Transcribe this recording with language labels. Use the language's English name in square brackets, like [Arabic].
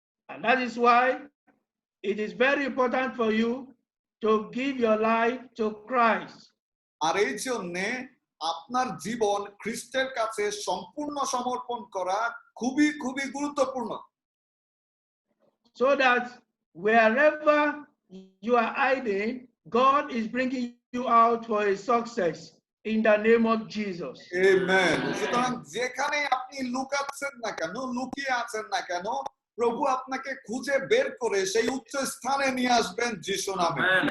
[English] And that is why it is very important for you to give your life to Christ. [Bangla] আর এই জন্যে আপনার জীবন খ্রিস্টের কাছে সম্পূর্ণ সমর্পণ করা খুবই খুবই গুরুত্বপূর্ণ। [English] So that wherever you are hiding, God is bringing you out for a success in the name of Jesus. [Bangla] Amen. সুতরাং যেখানে আপনি লুকাচ্ছেন না কেন, লুকিয়ে আছেন না কেন, প্রভু আপনাকে খুঁজে বের করে সেই উচ্চ স্থানে নিয়ে আসবেন যিশু নামে।